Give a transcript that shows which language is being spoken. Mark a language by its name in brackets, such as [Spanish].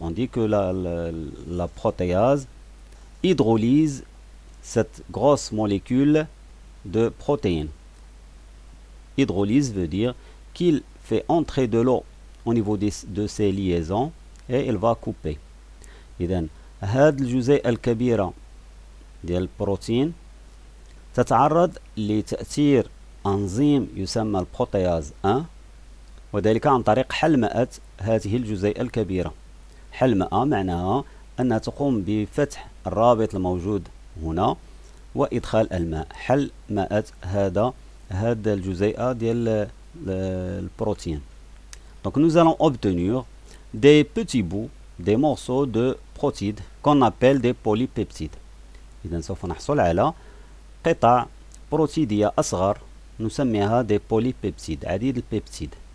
[French] On dit que la protéase hydrolyse cette grosse molécule de protéines. Hydrolyse veut dire qu'il fait entrer de l'eau au niveau de ces liaisons et il va couper. [Arabic] إذن هذه الجزيئة الكبيرة ديال البروتين تتعرض لتأثير أنزيم يسمى البروتياز 1 وذلك عن طريق حلمأة هذه الجزيئة الكبيرة. حلمأة معناها أنها تقوم بفتح الرابط الموجود هنا وإدخال الماء. حلمأة هذا الجزيئة ديال البروتين. [French] Donc nous allons obtenir des petits bouts, des morceaux de protéines qu'on appelle des polypeptides. [Arabic] إذا سوف نحصل على قطع بروتيدية أصغر نسميها [French] des polypeptides, [Arabic] عديد البيبتيد.